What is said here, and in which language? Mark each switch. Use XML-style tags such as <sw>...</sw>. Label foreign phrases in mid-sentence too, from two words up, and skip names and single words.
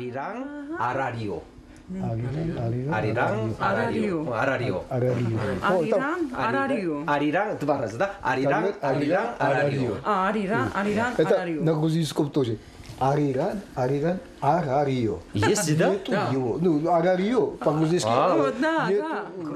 <ko>아리랑 아라리오. 아리랑 아라리오. 아라리오. 아라리오. 아리랑 두 바라즈다. 아리랑 아라리오. 아리랑</ko> <ru>Это</ru> <ko>아라리오.</ko> <ru>на грузинском тоже.</ru> <ko>아리랑, 아라리오.</ko> <ru>Есть, да? Нету его. Ну, арарио по-грузински. Да, Нету. да.</ru>